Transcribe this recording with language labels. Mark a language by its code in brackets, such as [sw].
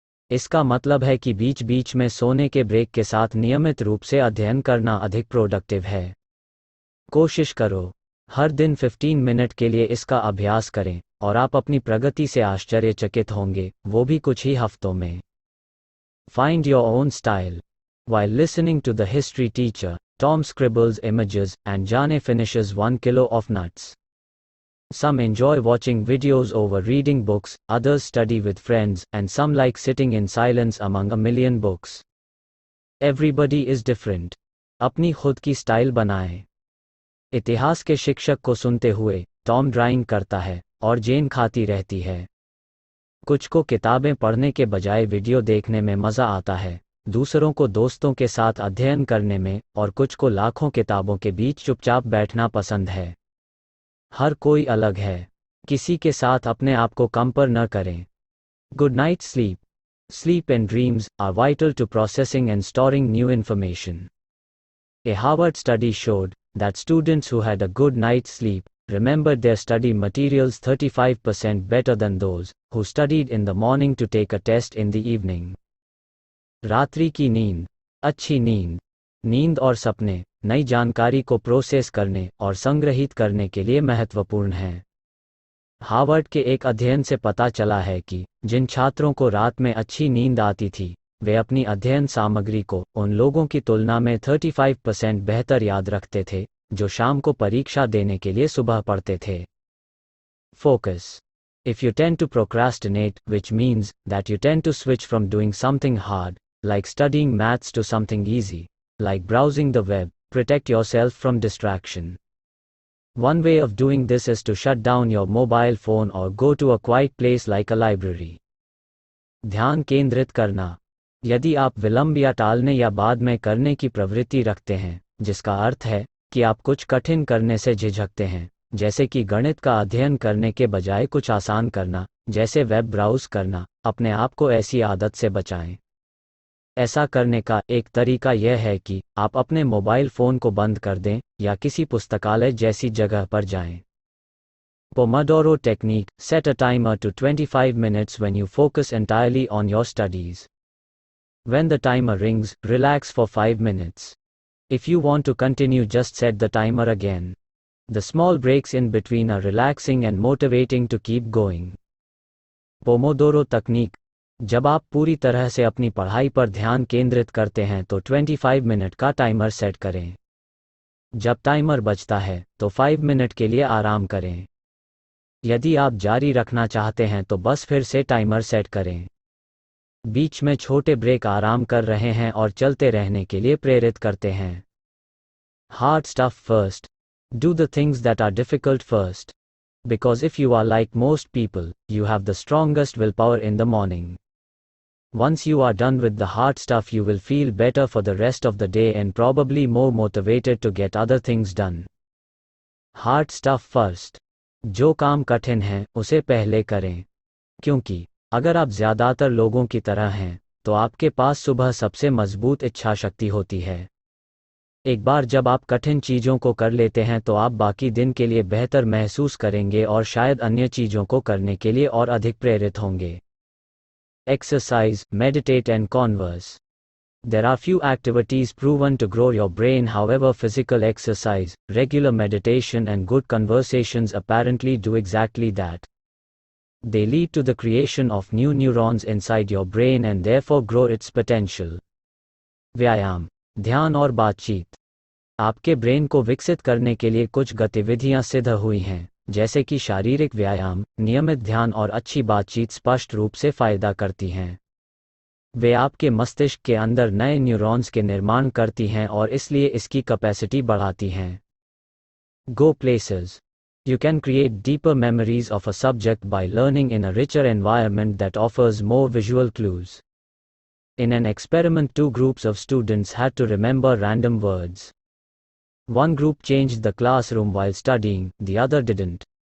[hi] इसका मतलब है कि बीच बीच में सोने के ब्रेक के साथ नियमित रूप से अध्ययन करना अधिक प्रोडक्टिव है। कोशिश करो, हर दिन 15 मिनट के लिए इसका अभ्यास करें, और आप अपनी प्रगति से आश्चर्यचकित होंगे, वो भी कुछ ही हफ्तों में। [en] Find your own style. While listening to the history teacher, Tom scribbles images and Jane finishes 1 kilo of nuts. Some enjoy watching videos over reading books, others study with friends, and some like sitting in silence among a million books. Everybody is different. [hi] अपनी खुद की style बनाएं। इतिहास के शिक्षक को सुनते हुए टॉम ड्राइंग करता है और जेन खाती रहती है। कुछ को किताबें पढ़ने के बजाय वीडियो देखने में मज़ा आता है, दूसरों को दोस्तों के साथ अध्ययन करने में, और कुछ को लाखों किताबों के बीच चुपचाप बैठना पसंद है। हर कोई अलग है। किसी के साथ अपने आप को कंपेयर न करें। [en] Good night sleep. Sleep and dreams are vital to processing and storing new information. A Harvard study showed that students who had a good night's sleep remembered their study materials 35% better than those who studied in the morning to take a test in the evening. [hi] रात्रि की नींद, अच्छी नींद, नींद और सपने नई जानकारी को प्रोसेस करने और संग्रहित करने के लिए महत्वपूर्ण हैं। हार्वर्ड के एक अध्ययन से पता चला है कि जिन छात्रों को रात में अच्छी नींद आती थी, वे अपनी अध्ययन सामग्री को उन लोगों की तुलना में 35% बेहतर याद रखते थे, जो शाम को परीक्षा देने के लिए सुबह पढ़ते थे। [en] Focus. If you tend to procrastinate, which means that you tend to switch from doing something hard, like studying maths, to something easy, like browsing the web, protect yourself from distraction. One way of doing this is to shut down your mobile phone or go to a quiet place like a library. [hi] ध्यान केंद्रित करना। यदि आप विलंब या टालने या बाद में करने की प्रवृत्ति रखते हैं, जिसका अर्थ है कि आप कुछ कठिन करने से झिझकते हैं, जैसे कि गणित का अध्ययन करने के बजाय कुछ आसान करना, जैसे वेब ब्राउज करना, अपने आप को ऐसी आदत से बचाएं। ऐसा करने का एक तरीका यह है कि आप अपने मोबाइल फ़ोन को बंद कर दें या किसी पुस्तकालय जैसी जगह पर जाएं। [en] Pomodoro technique: set a timer to 25 minutes when you focus entirely on your studies. When the timer rings, relax for 5 minutes. If you want to continue, just set the timer again. The small breaks in between are relaxing and motivating to keep going. [hi] Pomodoro तकनीक: जब आप पूरी तरह से अपनी पढ़ाई पर ध्यान केंद्रित करते हैं तो 25 मिनट का टाइमर सेट करें। जब टाइमर बजता है तो 5 मिनट के लिए आराम करें। यदि आप जारी रखना चाहते हैं तो बस फिर से टाइमर सेट करें। बीच में छोटे ब्रेक आराम कर रहे हैं और चलते रहने के लिए प्रेरित करते हैं। [en] Hard stuff first. Do the things that are difficult first. Because if you are like most people, you have the strongest willpower in the morning. Once you are done with the hard stuff, you will feel better for the rest of the day and probably more motivated to get other things done. Hard stuff first. [hi] जो काम कठिन है उसे पहले करें, क्योंकि अगर आप ज़्यादातर लोगों की तरह हैं तो आपके पास सुबह सबसे मजबूत इच्छा शक्ति होती है। एक बार जब आप कठिन चीज़ों को कर लेते हैं तो आप बाकी दिन के लिए बेहतर महसूस करेंगे और शायद अन्य चीज़ों को करने के लिए और अधिक प्रेरित होंगे। [en] Exercise, meditate and converse. There are few activities proven to grow your brain. However, physical exercise, regular meditation and good conversations apparently do exactly that. They lead to the creation of new neurons inside your brain and therefore grow its potential. [hi] व्यायाम, ध्यान और बातचीत। आपके brain को विकसित करने के लिए कुछ गतिविधियां सिद्ध हुई हैं, जैसे कि शारीरिक व्यायाम, नियमित ध्यान और अच्छी बातचीत स्पष्ट रूप से फायदा करती हैं। वे आपके मस्तिष्क के अंदर नए न्यूरॉन्स के निर्माण करती हैं और इसलिए इसकी कैपेसिटी बढ़ाती हैं। [en] Go places. You can create deeper memories of a subject by learning in a richer environment that offers more visual clues. In an experiment, 2 groups of students had to remember random words. One group changed the classroom while studying, the other didn't.